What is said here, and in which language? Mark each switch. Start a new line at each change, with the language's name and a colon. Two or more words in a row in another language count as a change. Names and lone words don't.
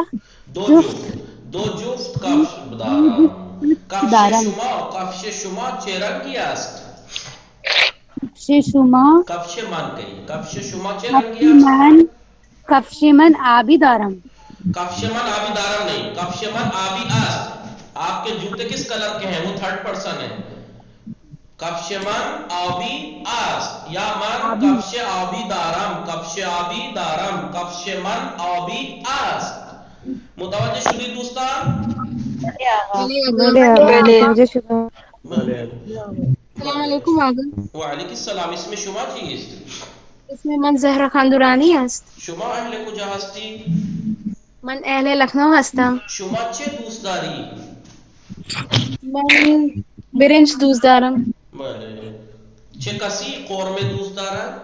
Persian: دو جفت کفش دارم. دارم. کفش شما چه رنگی است؟ کفش شما؟ کفش من کی؟ کفش شما چه رنگی است؟ کفش من آبی دارم. کفش من آبی دارم نہیں، کفش من آبی است.
Urdu: آپ کے جوتے کس کلر کے ہیں؟ وہ
English: third person
Urdu: ہے.
Persian: کفش من آبی است یا من کفش آبی دارم. کفش آبی دارم. کفش من آبی است. متوجہ شدید دوستان؟
Urdu: مجھے شکر.
Arabic: السلام علیکم آقا. وعلیکم السلام.
Persian: اسم شما چیست؟ اسم من زهرا خاندورانی است. شما اهل کجا هستی؟ من اهل لکنو هستم. شما چه دوست داری؟ من برنج دوست دارم. بله. چه کسی قورمه دوست دارد؟